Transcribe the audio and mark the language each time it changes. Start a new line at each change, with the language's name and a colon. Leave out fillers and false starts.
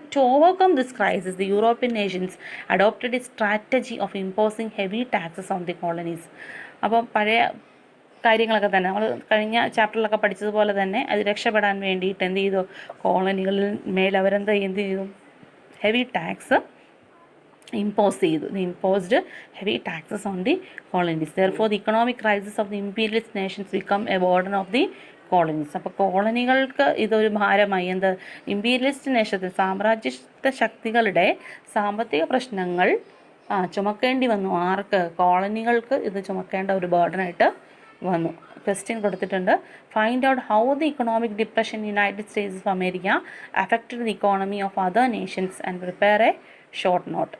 English: To overcome this crisis the European nations adopted a strategy of imposing heavy taxes on the colonies.
Malayalam: അപ്പം പഴയ കാര്യങ്ങളൊക്കെ തന്നെ നമ്മൾ കഴിഞ്ഞ ചാപ്റ്ററിലൊക്കെ പഠിച്ചതുപോലെ തന്നെ അത് രക്ഷപ്പെടാൻ വേണ്ടിയിട്ട് എന്ത് ചെയ്തു, കോളനികളിൽ മേൽ അവരെന്ത് ചെയ്തു, ഹെവി ടാക്സ് impose ചെയ്തു.
English: They imposed heavy taxes on the colonies. Therefore, the economic crisis of the imperialist nations become a burden of the colonies.
Malayalam: അപ്പോൾ കോളനികൾക്ക് ഇതൊരു ഭാരമായി. എന്ത്, ഇമ്പീരിയലിസ്റ്റ് നേഷത്തിൽ സാമ്രാജ്യത്വ ശക്തികളുടെ സാമ്പത്തിക പ്രശ്നങ്ങൾ ചുമക്കേണ്ടി വന്നു. ആർക്ക്? കോളനികൾക്ക് ഇത് ചുമക്കേണ്ട ഒരു ബേർഡനായിട്ട് വന്നു. ക്വസ്റ്റ്യൻ കൊടുത്തിട്ടുണ്ട്.
English: Find out how the economic depression United States of America affected the economy of other nations and prepare a short note.